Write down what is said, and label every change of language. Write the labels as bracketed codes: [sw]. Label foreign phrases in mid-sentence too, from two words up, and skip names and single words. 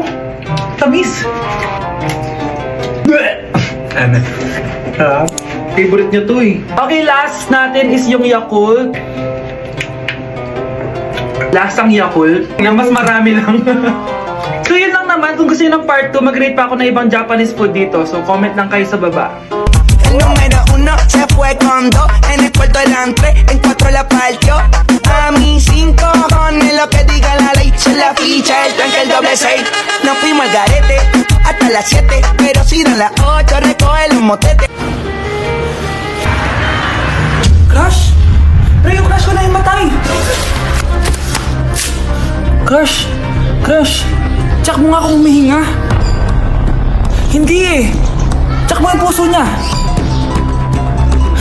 [tl] Tamis. Favorite niya to eh. Okay, last natin is yung Yakult. Lasang Yakult. Nga mas marami lang. So yun lang naman. Kung gusto nyo ng part 2, mag-rate pa ako ng ibang [en] Japanese food [tl] dito. So comment lang kayo sa baba. [es] El número 1 se fue con 2, en el cuarto eran 3, en 4 la partió. A mí 5 cojones lo que diga la ley, se la ficha, el tanque, el doble 6. Nos fuimos al garete hasta las 7, pero si dan las 8 recoge los motetes. [tl] Crush? Pero yung crush ko na yung matay. Crush? Crush? Tsak mo nga kung humihinga. Hindi eh. Tsak mo yung puso niya.